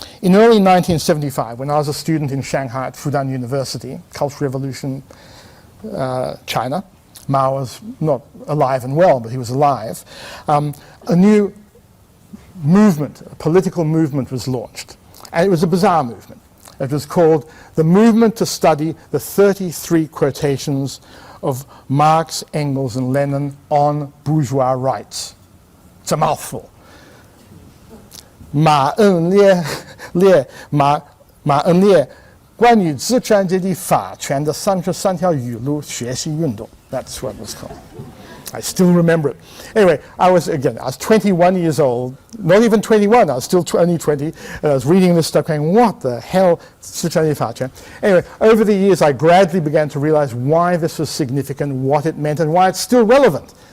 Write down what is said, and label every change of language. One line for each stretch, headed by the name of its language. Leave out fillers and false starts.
English: In early 1975, when I was a student in Shanghai at Fudan University, Cultural Revolution, China, Mao was not alive and well, but he was alive, a new movement, a political movement was launched. And it was a bizarre movement. It was called the Movement to Study the 33 Quotations of Marx, Engels, and Lenin on Bourgeois Rights. It's a mouthful.
Chinese: 马恩列关于资产阶级法权的33条语录学习运动.
English: That's what it was called. I still remember it. Anyway, I was 21 years old, not even 21, I was still only 20, and I was reading this stuff going, what the hell,
Chinese: 资产阶级法权?
English: Anyway, over the years I gradually began to realize why this was significant, what it meant, and why it's still relevant.